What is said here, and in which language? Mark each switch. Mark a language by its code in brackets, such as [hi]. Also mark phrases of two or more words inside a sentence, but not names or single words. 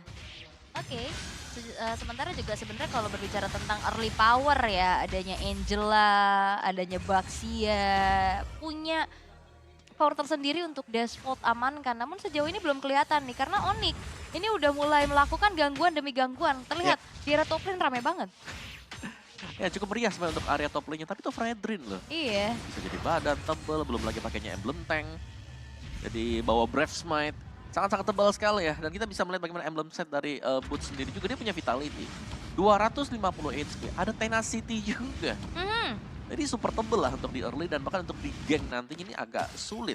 [id] Oke, sementara juga sebenarnya kalau berbicara tentang [en] early power [id] ya, adanya Angela, adanya Baxia, punya power tersendiri untuk Dashboard amankan. Namun sejauh ini belum kelihatan nih, karena Onyx ini udah mulai melakukan gangguan demi gangguan. Terlihat di area [en] top lane [id] ramai banget. Ya cukup meriah sebenarnya untuk area [en] top lane- [id] nya, tapi itu Fredrin loh. Iya. Bisa jadi badan tebel, belum lagi pakainya [en] emblem tank. [id] Jadi bawa Brave Smite. Sangat-sangat tebal sekali ya, dan kita bisa melihat bagaimana [en] emblem set [id] dari Boots sendiri juga. Dia punya vitality 250 HP, ada tenacity juga. Jadi super tebel lah untuk di early, dan bahkan untuk di gank nantinya ini agak sulit.